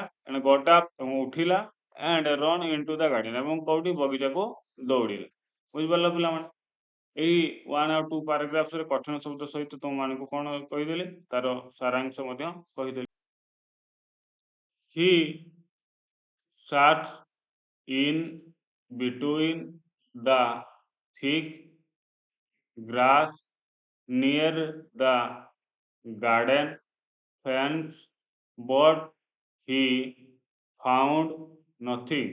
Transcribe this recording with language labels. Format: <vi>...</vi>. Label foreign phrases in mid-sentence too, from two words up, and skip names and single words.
<or>ଏଣେ</or> <en>got up,</en> <or>ଏବଂ ଉଠିଲା।</or> <en>and ran into the garden,</en> <or>ଏବଂ କୋଉଠି? ବଗିଚାକୁ ଦୌଡ଼ିଲା। ବୁଝିପାରିଲ ପିଲାମାନେ? ଏଇ 1 ଆଉ 2 ପାରାଗ୍ରାଫରେ କଠିନ ଶବ୍ଦ ସହିତ ତୁମମାନଙ୍କୁ କ'ଣ କହିଦେଲି? ତାର ସାରାଂଶ ମଧ୍ୟ କହିଦେଲି।</or> <en>he sat in between the thick grass near the garden fence, but he found nothing.</en>